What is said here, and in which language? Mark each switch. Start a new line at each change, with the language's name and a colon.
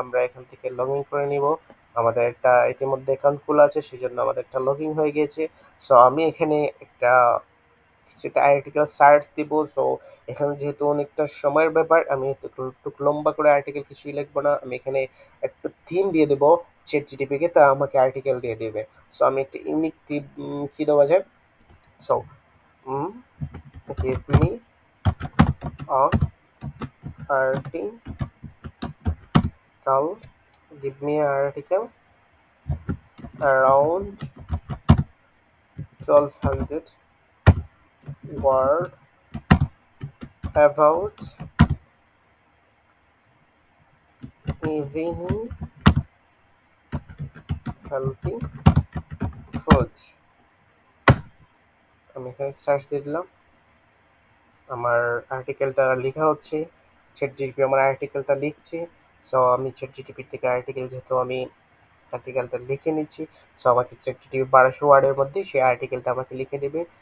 Bangla: আমরা এখান থেকে লগ ইন করে নিব। আমাদের একটা ইতিমধ্যে অ্যাকাউন্ট খোলা আছে, সেই জন্য আমাদের একটা লগ ইন হয়ে গিয়েছে। সো আমি এখানে একটা সেটা আর্টিকেল সার্চ দিব। সো এখানে যেহেতু অনেকটা সময়ের ব্যাপার, আমি একটু লম্বা করে আর্টিকেল কিছুই লিখবো না, আমি এখানে একটা থিম দিয়ে দেবো চ্যাট জিটিপি কে, তা আমাকে আর্টিকেল দিয়ে দেবে। সো আমি একটা ইউনিক থিম কি দেওয়া যায়।
English: So give me a article, give me an article around 1200 word about evening healthy food।
Bangla: আমি এখানে সার্চ দিয়ে দিলাম, আমার আর্টিকেলটা লেখা হচ্ছে, চ্যাট জিটিপি আমার আর্টিকেলটা লিখছে। সো আমি চ্যাট জিটিপি থেকে আর্টিকেল, যেহেতু আমি আর্টিকেলটা লিখে নিচ্ছি, সো আমাকে চ্যাট জিটিপি 1200 ওয়ার্ডের মধ্যে সেই আর্টিকেলটা আমাকে লিখে দেবে।